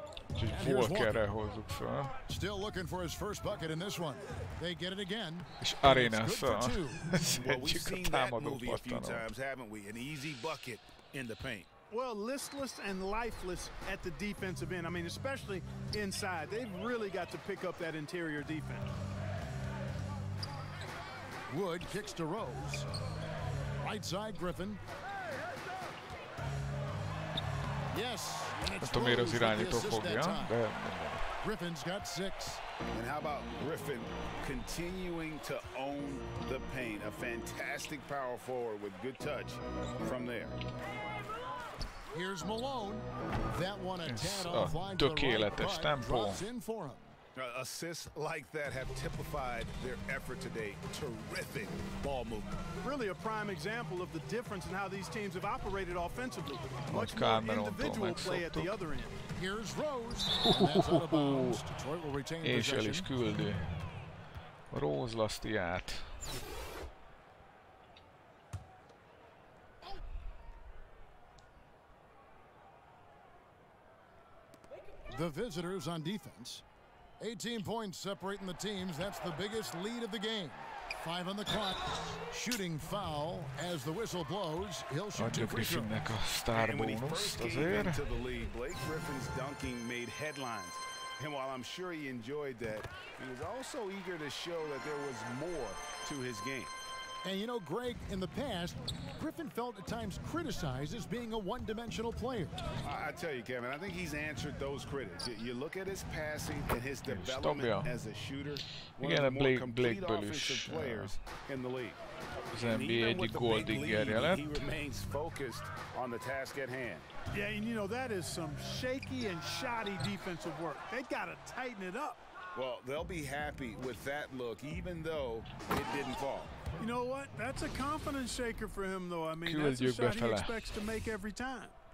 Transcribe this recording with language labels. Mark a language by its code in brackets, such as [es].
[hu] Úgyhogy Walkerrel hozzuk fel. [en] Still looking for his first bucket in this one. They get it again. [hu] És Arenas-szal szedjük a támadó pattanót. [en] An easy bucket in the paint. Well, listless and lifeless at the defensive end. I mean, especially inside. They've really got to pick up that interior defense. Wood kicks to Rose. Right side, Griffin. Yes. [hu] Nem tudom, miért az irányító fogja, de... [en] Griffin's got 6. And how about Griffin continuing to own the paint? A fantastic power forward with good touch from there. Here's Malone. That one a tad offline to the right, but drops in for him. Assists like that have typified their effort today. Terrific ball movement. Really a prime example of the difference in how these teams have operated offensively. Much more individual play at the other end. Here's Rose. And that's out of bounds. Detroit will retain possession. [hu] És el is küldi Rose lasztiát. [en] The visitors on defense. 18 points separating the teams. That's the biggest lead of the game. 5 on the clock. Shooting foul as the whistle blows. He'll shoot 2 free throws. And when he first came into the league, Blake Griffin's dunking made headlines. And while I'm sure he enjoyed that, he was also eager to show that there was more to his game. And you know, Greg, in the past, Griffin felt at times criticized as being a one-dimensional player. I tell you, Kevin, I think he's answered those critics. You look at his passing and his development as a shooter, one of the more complete offensive players in the league. [hu] Az NBA egyik goldiggerje lett. [en] He remains focused on the task at hand. Yeah, and you know, that is some shaky and shoddy defensive work. They got to tighten it up. Well, they'll be happy with that look, even though it didn't fall. You know what? That's a confidence shaker for him, though. I mean, that's a shot he expects to make every time.